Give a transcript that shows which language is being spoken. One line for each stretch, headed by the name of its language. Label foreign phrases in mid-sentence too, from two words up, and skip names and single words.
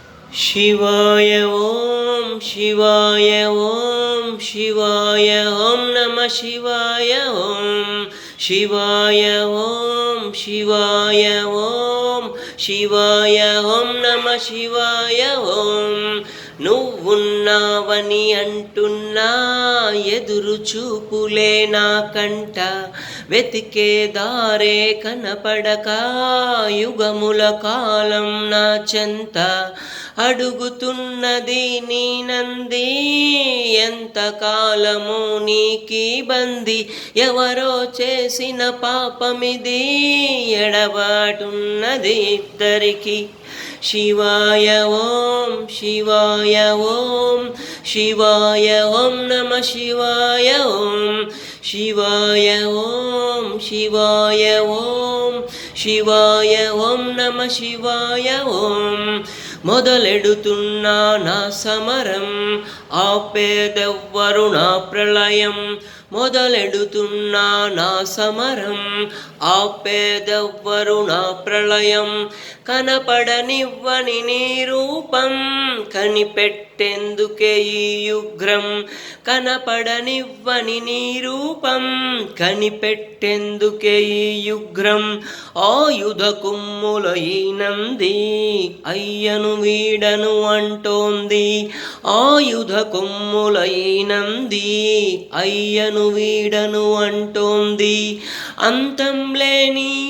Sanskrit: शिवाय ओम शिवाय ओम शिवाय ओम नमः शिवाय ओम शिवाय ओम शिवाय ओम शिवाय ओम नमः शिवाय ओम
Telugu: నువ్వున్నావని అంటున్నా ఎదురు చూపులే నా కంట వెతికే దారే కనపడక యుగముల కాలం నా చెంత అడుగుతున్నది నీ నంది ఎంతకాలము నీకీ బంది ఎవరో చేసిన పాపమిది ఎడబాటున్నది ఇద్దరికి
Sanskrit: शिवाय ओम शिवाय ओम शिवाय ओम नमः शिवाय ओम शिवाय ओम शिवाय ओम शिवाय ओम नमः शिवाय ओम మొదలెడుతున్నా
Telugu: నా సమరం ఆపేదెవ్వరు నా ప్రళయం మొదలెడుతున్నా నా సమరం ఆపేదెవ్వరు నా ప్రళయం కనపడనివ్వని నీ రూపం కనిపెట్టేందుకే ఈ యుగ్రం కనపడనివ్వని నీ రూపం కనిపెట్టేందుకే ఈ యుగ్రం ఆయుధ కుమ్ముల ఈ నంది అయ్యను వీడను అంటోంది ఆయుధ కొమ్ముల ఈ నంది అయ్యను వీడను అంటోంది అంతం లేని